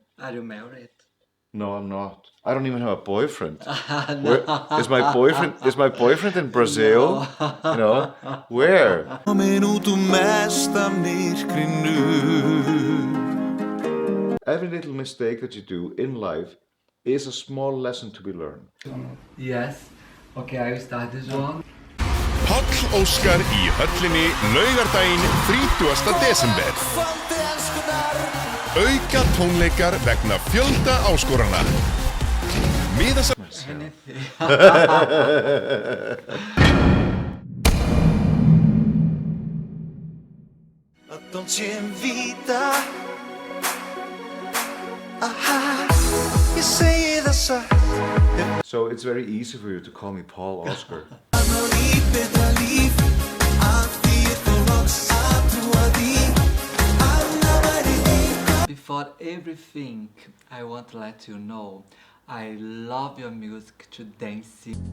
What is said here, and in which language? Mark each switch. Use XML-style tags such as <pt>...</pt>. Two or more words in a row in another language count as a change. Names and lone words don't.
<en>Are you married? No, I'm not. I don't even have a boyfriend. Where is No. my boyfriend? Is my boyfriend in Brazil? You know, No. where?</en> <is>Komin út úr mesta myrkrinu.</is> <en>Every little mistake that you do in life is a small lesson to be learned. Yes. Okay, I will start this one.</en> <is>Páll Óskar í höllinni laugardaginn 30. desember. Auka tónleikar vegna fjölda áskorana.</is> <en>Anything.</en> <it>Dolce vida.</it> <is>Aha, ég segi það satt.</is> <en>So it's very easy for you to call me Páll Óskar. Before everything, I want to let you know I love your music to dance.</en>